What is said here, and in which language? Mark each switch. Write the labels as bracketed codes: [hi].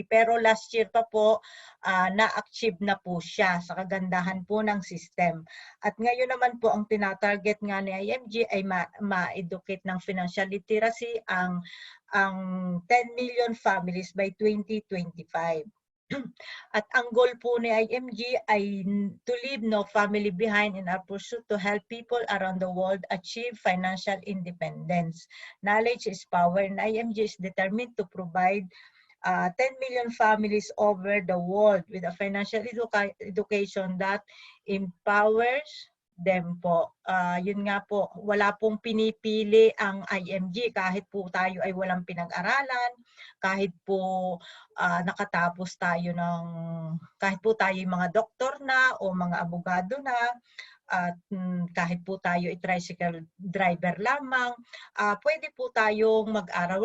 [tl] Pero last year pa po, na-achieve na po siya sa kagandahan po ng system. At ngayon naman po, ang tinatarget nga ni IMG ay ma-educate ng financial literacy ang 10 million families by 2025. At ang goal po ni IMG ay [en] to leave no family behind in our pursuit to help people around the world achieve financial independence. Knowledge is power, and IMG is determined to provide 10 million families over the world with a financial education that empowers them po. [tl] Yun nga po, wala pong pinipili ang IMG kahit po tayo ay walang pinag-aralan, kahit po nakatapos tayo ng, kahit po tayo yung mga doktor na o mga abogado na, at kahit po tayo ay tricycle driver lamang, pwede po tayong mag-aral.